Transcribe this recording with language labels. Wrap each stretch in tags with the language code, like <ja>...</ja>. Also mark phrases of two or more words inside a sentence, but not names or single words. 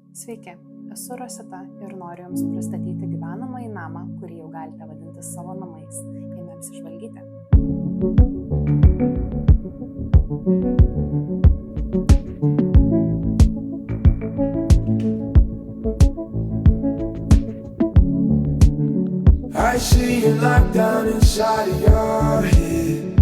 <lt>Sveiki, esu Rosita ir noriu Jums pristatyti gyvenamąjį namą, kurį jau galite vadinti savo namais. Eime apsižvalgyti.</lt> <en>I see you locked down inside of your head.</en>